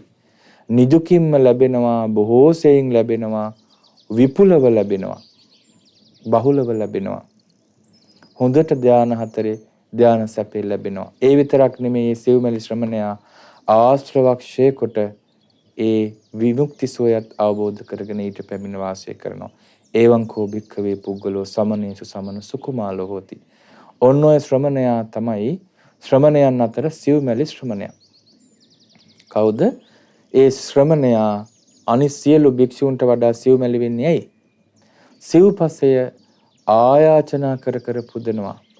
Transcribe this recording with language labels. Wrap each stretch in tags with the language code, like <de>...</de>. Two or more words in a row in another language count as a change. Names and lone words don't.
<si>නිදුකින්ම ලැබෙනවා, බොහෝ සෙයින් ලැබෙනවා, විපුලව ලැබෙනවා, බහුලව ලැබෙනවා. හොඳට ධාන හතරේ ධාන සැපේ ලැබෙනවා. ඒ විතරක් නෙමෙයි සිව්මැලි ශ්‍රමණයා ආශ්‍රවක්ෂය කොට ඒ විමුක්ති සෝයත් අවබෝධ කරගෙන ඊට පැමිණ වාසය කරනවා.</si> <pi>එවං කෝ භික්ඛවේ පුද්ගලෝ සමනේසු සමන සුකුමාලෝ හෝති.</pi> <si>ඔන්න ඔය ශ්‍රමණයා තමයි ශ්‍රමණයන් අතර සිව්මැලි ශ්‍රමණයා. කවුද? ඒ ශ්‍රමණයා අනිත් සියලු භික්ෂූන්ට වඩා සිව්මැලි වෙන්නේ ඇයි? සිව්පසය ආයාචනා කර කර පුදනවා.</si>